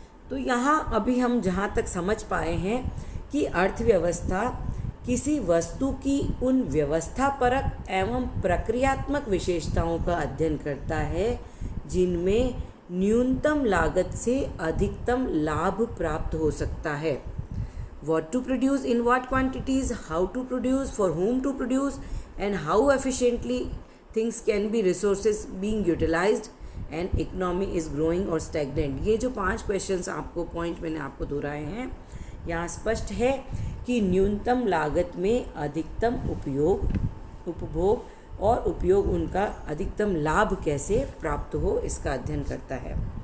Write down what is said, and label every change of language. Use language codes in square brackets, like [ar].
[hi] तो यहाँ अभी हम जहाँ तक समझ पाए हैं कि अर्थव्यवस्था किसी वस्तु की उन व्यवस्थापरक एवं प्रक्रियात्मक विशेषताओं का अध्ययन करता है जिनमें न्यूनतम लागत से अधिकतम लाभ प्राप्त हो सकता है। [en] What to produce in what quantities, how to produce, for whom to produce and how efficiently things can be resources being utilized and economy is growing [hi] और स्टैग्नेंट। ये जो 5 क्वेश्चंस आपको पॉइंट मैंने आपको दोहराए हैं, यहाँ स्पष्ट है कि न्यूनतम लागत में अधिकतम उपभोग और उपयोग उनका अधिकतम लाभ कैसे प्राप्त हो, इसका अध्ययन करता है।